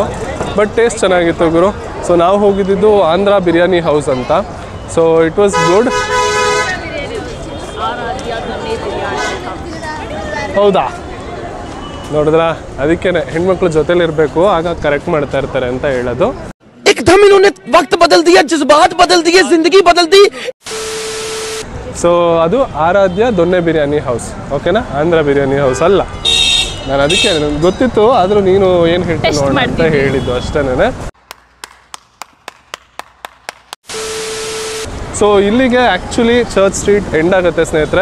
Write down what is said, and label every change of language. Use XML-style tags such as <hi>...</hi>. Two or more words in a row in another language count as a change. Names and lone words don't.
<en>but taste</en> <kn>ಚೆನ್ನಾಗಿತ್ತು ಗುರು. ಸೊ ನಾವು ಹೋಗಿದ್ದು ಆಂಧ್ರ ಬಿರಿಯಾನಿ ಹೌಸ್ ಅಂತ.</kn> <en>so it was good. ಹೌದಾ?</en> <kn>ನೋಡಿದ್ರ, ಅದಕ್ಕೇನೆ ಹೆಣ್ಮಕ್ಳು ಜೊತೆಲಿರಬೇಕು, ಆಗ ಕರೆಕ್ಟ್ ಮಾಡ್ತಾ ಇರ್ತಾರೆ ಅಂತ ಹೇಳೋದು.</kn> <hi>इन्होंने वक्त बदल दिया, जज्बात बदल दिए, जिंदगी बदल दी.</hi> <kn>ಸೊ ಅದು ಆರಾಧ್ಯ ದೊನ್ನೆ ಬಿರಿಯಾನಿ ಹೌಸ್, ಓಕೆನಾ? ಆಂಧ್ರ ಬಿರಿಯಾನಿ ಹೌಸ್ ಅಲ್ಲ. ನಾನು ಅದಕ್ಕೆ ನನಗೆ ಗೊತ್ತಿತ್ತು, ಆದರೂ ನೀನು ಏನು ಹೇಳ್ತೀನಿ ನೋಡೋಣ ಅಂತ ಹೇಳಿದ್ದು ಅಷ್ಟೇನೆ. ಸೊ ಇಲ್ಲಿಗೆ ಆ್ಯಕ್ಚುಲಿ ಚರ್ಚ್ ಸ್ಟ್ರೀಟ್ ಎಂಡ್ ಆಗುತ್ತೆ ಸ್ನೇಹಿತರೆ.</kn>